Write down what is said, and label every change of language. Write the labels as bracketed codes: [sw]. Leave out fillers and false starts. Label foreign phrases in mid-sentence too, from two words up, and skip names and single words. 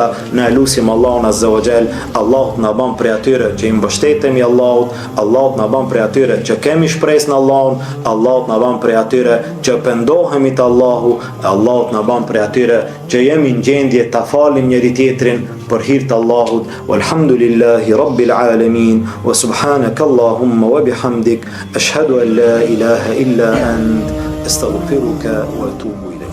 [sq] Ne lutim Allahun [ar] عز وجل, [sq] Allahu na bën prej atyre që i mbështetemi Allahut, Allahu na bën prej atyre që kemi shpresë në Allahun, Allahu na bën prej atyre që pendohemi te Allahu, Allahu na bën prej atyre që jemi në gjendje ta falim njëri tjetrin për hir të Allahut. [ar] والحمد لله رب العالمين وسبحانك اللهم وبحمدك أشهد أن لا إله إلا أنت أستغفرك وأتوب